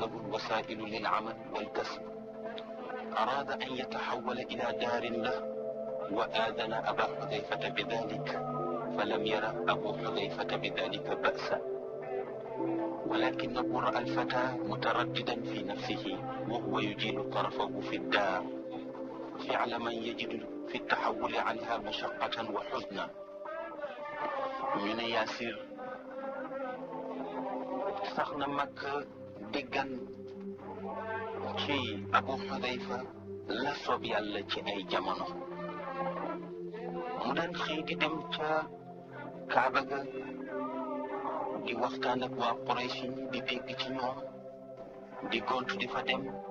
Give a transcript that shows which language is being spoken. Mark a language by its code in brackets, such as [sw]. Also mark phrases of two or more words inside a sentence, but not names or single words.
[ar] له الوسائل للعمل والكسب أراد أن يتحول إلى دار له وآذن أبا حذيفة بذلك فلم يرى أبو حذيفة بذلك بأسا ولكنه رأى الفتى مترددا في نفسه وهو يجيل طرفه في الدار فعل من يجد في التحول عنها مشقة وحزنا من ياسر [wo] sax na Makka déggan ci Abu Xudayfa la soob yàlla ci ay jamono mu daan xëy di dem ca Kaaba ga di waxtaan ak waa Quraysh di dégg ci ñoom di gontu di fa dem